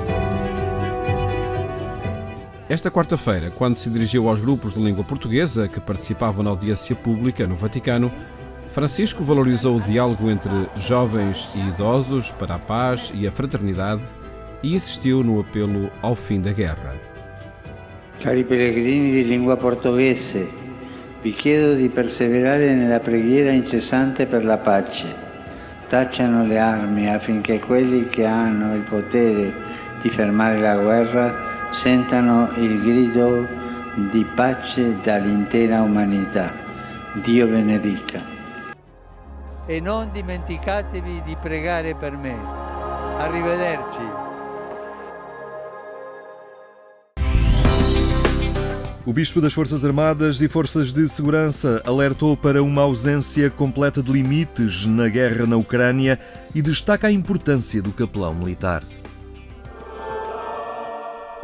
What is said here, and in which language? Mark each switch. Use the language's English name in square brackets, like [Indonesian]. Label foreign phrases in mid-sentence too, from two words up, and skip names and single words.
[Portuguese] Esta quarta-feira, quando se dirigiu aos grupos de língua portuguesa que participavam na audiência pública no Vaticano, Francisco valorizou o diálogo entre jovens e idosos para a paz e a fraternidade e insistiu no apelo ao fim da guerra. [Italian] Cari pellegrini di lingua portoghese, vi chiedo di perseverare nella preghiera incessante per la pace. Tacciano le armi affinché quelli che hanno il potere di fermare la guerra sentano il grido di pace dall'intera umanità. Dio benedica. E non dimenticatevi di pregare per me. Arrivederci. [Portuguese] O Bispo das Forças Armadas e Forças de Segurança alertou para uma ausência completa de limites na guerra na Ucrânia e destaca a importância do capelão militar.